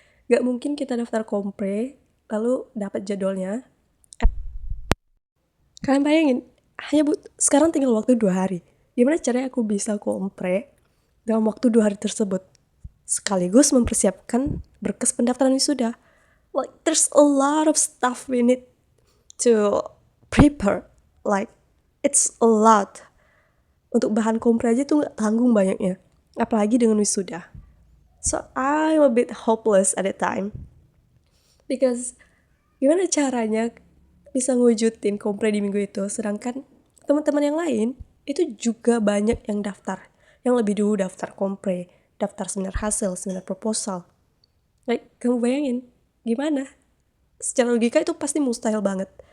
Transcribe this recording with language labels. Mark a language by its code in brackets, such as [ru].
[id] Nggak mungkin kita daftar kompre, lalu dapat jadwalnya. Kalian bayangin, sekarang tinggal waktu 2 hari. Gimana caranya aku bisa kompre dalam waktu 2 hari tersebut? Sekaligus mempersiapkan berkas pendaftaran wisuda. [en] Like, there's a lot of stuff we need to prepare. Like, it's a lot. [id] Untuk bahan kompre aja tuh nggak tanggung banyaknya. Apalagi dengan wisuda. [en] So, I'm a bit hopeless at the time. [id] Because, gimana caranya bisa ngewujudin kompre di minggu itu, sedangkan teman-teman yang lain itu juga banyak yang daftar, yang lebih dulu daftar kompre, daftar seminar hasil, seminar proposal. Like, kamu bayangin gimana? Secara logika itu pasti mustahil banget.